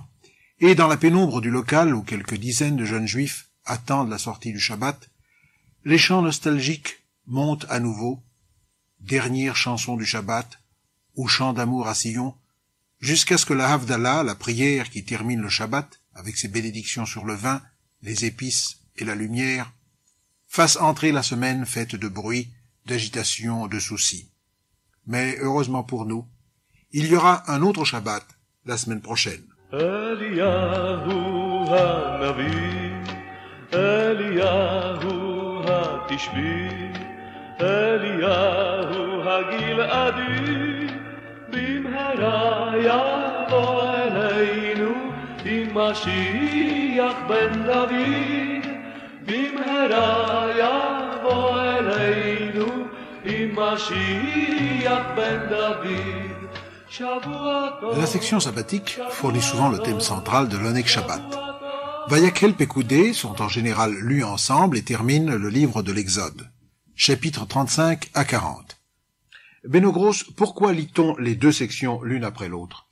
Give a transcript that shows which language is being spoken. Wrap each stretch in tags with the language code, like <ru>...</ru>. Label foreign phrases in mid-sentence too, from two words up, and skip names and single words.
<fr>Et dans la pénombre du local, où quelques dizaines de jeunes juifs attendent la sortie du Shabbat, les chants nostalgiques montent à nouveau, dernière chanson du Shabbat, ou chant d'amour à Sion, jusqu'à ce que la Havdalah, la prière qui termine le Shabbat, avec ses bénédictions sur le vin, les épices et la lumière, fasse entrer la semaine faite de bruit, d'agitation, de soucis. Mais heureusement pour nous, il y aura un autre Shabbat la semaine prochaine.</fr> <he>אליהו הנביא אליהו התשבי אליהו הגלעדי, במהרה יבוא אלינו עם משיח בן דוד, במהרה יבוא אלינו עם משיח בן דוד.</he> <fr>La section sabbatique fournit souvent le thème central de l'</fr> <he>עונג שבת.</he> <fr>Vayakhel Pekudé sont en général lus ensemble et terminent le livre de l'Exode. Chapitres 35 à 40. Beno Gross, pourquoi lit-on les deux sections l'une après l'autre?</fr>